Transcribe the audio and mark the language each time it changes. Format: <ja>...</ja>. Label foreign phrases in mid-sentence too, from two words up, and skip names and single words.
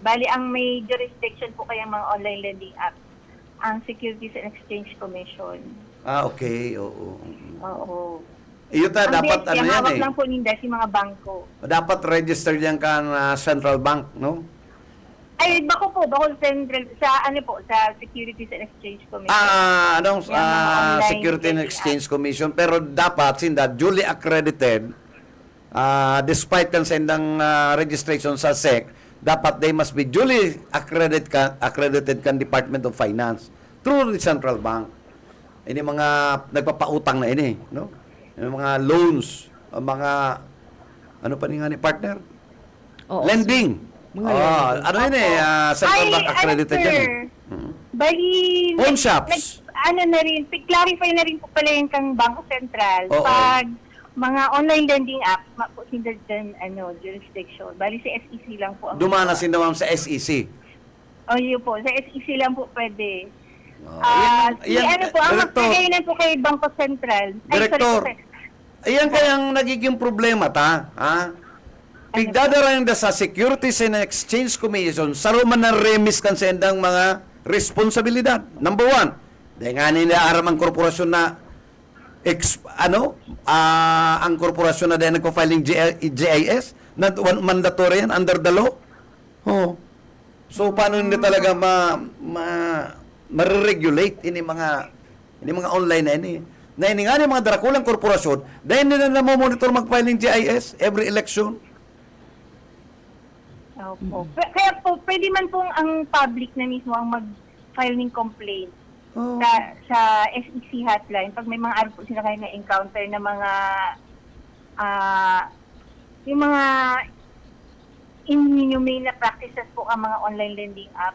<tl>Bali, ang may jurisdiction po kaya mga</tl> <en>online lending app.</en> <tl>Ang Securities and Exchange Commission.</tl> <bik>Okay. Oo. Iyo ta,</bik> <tl>Ang dapat BSP, ano ang yan hawak eh.</tl> <bik>lang po ninda si mga bangko. Dapat registered yan ka na central bank, no? Ay, bako central, sa ano po, sa Securities and Exchange Commission.</bik> <tl>Anong Yung mga online</tl> <en>Security and trading</en> <bik>Exchange Commission, pero dapat sinda</bik> <en>duly accredited,</en> <bik>despite kan sendang registration sa SEC, dapat</bik> <en>they must be duly accredited</en> <bik>kan Department of Finance through the central bank. Ini mga nagpapautang na ini, no? Yung mga loans, ang mga ano pa ni nga ni partner?</bik> <tl>Oo,</tl> <en>Lending.</en> <tl>Mga lending. Ano yun eh, central bank accredited yan eh. sir, bali,</tl> <en>Pawn shops.</en> <tl>ano na rin, clarify na rin po pala yung kang Bangko Sentral. Oo. Pag mga</tl> <en>online lending apps,</en> <tl>po hindi dyan, jurisdiction. Bali, sa SEC lang po.</tl> <bik>Dumana sin naman sa SEC.</bik> <tl>O, yun po. Sa SEC lang po pwede. Yan, ano po, ang Director.</tl> <bik>magpagayunan po kay Bangko Sentral. Director. Ayan kayang nagiging problema ta, ha? Pigdadarayan da sa Securities and Exchange Commission, saro man na remis kan sa endang mga responsibilidad. Number one, dahil nga nila aram ang korporasyon na ang korporasyon na dahil nagpa-filing GIS, na mandatory yan</bik> <en>under the law. Oh.</en> <bik>So,</bik> <tl>paano hindi talaga ma-regulate ini mga online na ini?</tl> <bik>Na ini nga ni mga darakulang korporasyon, dahil nila na monitor mag-filing GIS</bik> <en>every election.</en> <tl>Opo. Kaya po, pwede man pong ang public na mismo ang mag-file ng complaint Oh. sa SEC hotline. Pag may mga araw po sila kayo na-encounter na mga yung mga inhumane na practices po ang mga</tl> <en>online lending app.</en>